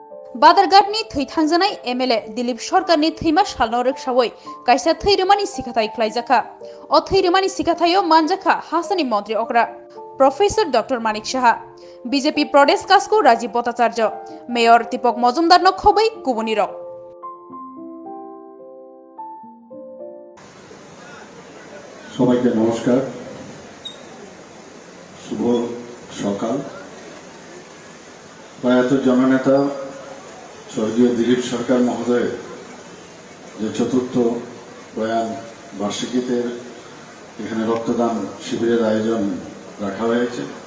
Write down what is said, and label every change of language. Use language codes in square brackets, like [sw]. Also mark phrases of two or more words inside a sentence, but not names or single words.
[brx] बादारघाटनि थैथांजानाय MLA दिलीप सरकारनि थैमा सालनो रोखसावै कायसा थैरोमानि सिखाथाय ख्लायजाखा अ थैरोमानि सिखाथायो मानजाखा हासानि मन्त्री अग्रा प्रोफेसर डॉक्टर मानिक साहा बीजेपी प्रदेश कास्को राजीव भट्टाचार्य मेयर दीपक मजुमदार न खबै गुबुनि रक [bn] সবাইকে নমস্কার শুভ সকাল প্রয়াত জননেতা স্বর্গীয় দিলীপ সরকার মহোদয় যে চতুর্থ প্রয়াণ বার্ষিকীতে এখানে রক্তদান শিবিরের আয়োজন রাখা হয়েছে